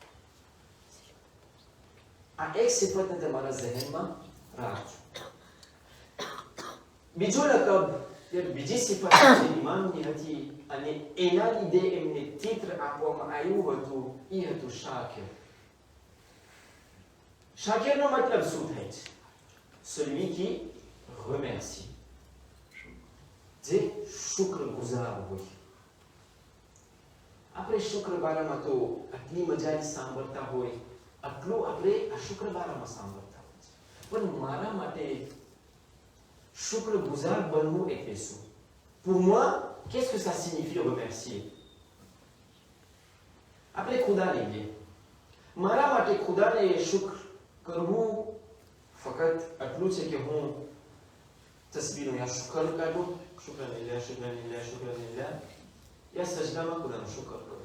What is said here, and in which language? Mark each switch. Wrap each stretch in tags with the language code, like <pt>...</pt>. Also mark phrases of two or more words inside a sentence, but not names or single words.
<gu>આ એક સિફતને તમારા ઝહેનમાં રાખજો. બીજો લકબ બીજી સિફત જે ઇમામની હતી અને એના લીધે એમને ચિત્ર આપવામાં આવ્યું હતું એ હતું શાકિર. શાકિરનો મતલબ શું થાય છે?</gu> <fr>celui qui remercie,</fr> <gu>જે શુક્રગુજાર હોય. આપણે શુક્રબારામાં તો આટલી મજાની સાંભળતા હોય, આટલું આપણે આ શુક્રબારામાં સાંભળતા હોય છે, પણ મારા માટે શુક્રગુજાર બનવું એટલે શું?</gu> <fr>Pour moi, qu'est-ce que ça signifie remercier?</fr> <gu>આપણે ખુદા લઈએ. મારા માટે ખુદાને શુક્ર કરવું ફક્ત આટલું છે કે હું તસબીહનો યા શુક્ર કાઢું,</gu> <ar>شكرا لله شكرا لله شكرا لله,</ar> <gu>યા સજદામાં ખુદાનો શુક્ર કરું.</gu>